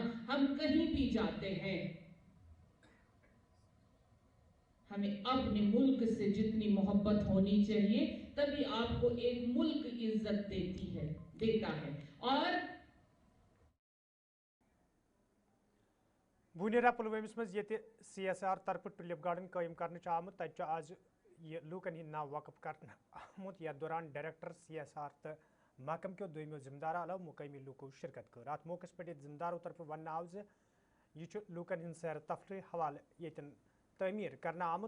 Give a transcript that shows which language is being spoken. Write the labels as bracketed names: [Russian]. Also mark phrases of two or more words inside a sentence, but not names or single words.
[Hindi] हम कहीं भी जाते हैं, हमें अपने मुल्क से जितनी मोहब्बत होनी चाहिए, तभी आपको एक मुल्क इज्जत देता है। और [Kashmiri] बूनियरा पुलवामिस मज ये CSR तरफ टुलिप गार्डन कायम करने आमुत तत आज ये लूकन हिंद नाव वक़फ करने आमुत। यथ दौरान डायरेक्टर CSR तो महकम के दोमियो जिम्मेदार अलाव मुकामी लूको शिरकत कर। अत मौके पे जिम्मेदारों तरफ वन आव यह लूकन हिंद सैर तफरी हवाले यतन तमीर करना आमुत।